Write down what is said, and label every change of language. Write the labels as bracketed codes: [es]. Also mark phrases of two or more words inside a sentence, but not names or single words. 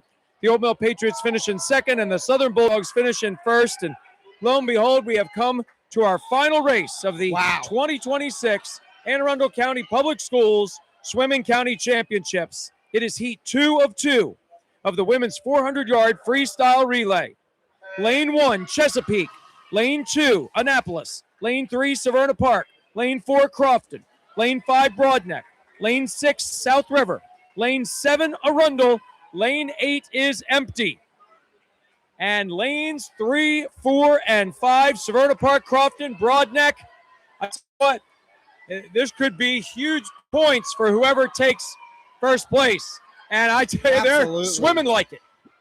[en] The Old Mill Patriots finish in second, and the Southern Bulldogs finish in first. And lo and behold, we have come to our final race of the 2026 Anne Arundel County Public Schools Swimming County Championships. It is heat 2 of 2 of the women's 400-yard freestyle relay. Lane 1, Chesapeake. Lane 2, Annapolis. Lane 3, Severna Park. Lane 4, Crofton. Lane 5, Broadneck. Lane 6, South River. Lane 7, Arundel. Lane 8 is empty. And lanes 3, 4, and 5, Severna Park, Crofton, Broadneck. I tell you what, this could be huge points for whoever takes first place. And I tell you, they're swimming like it.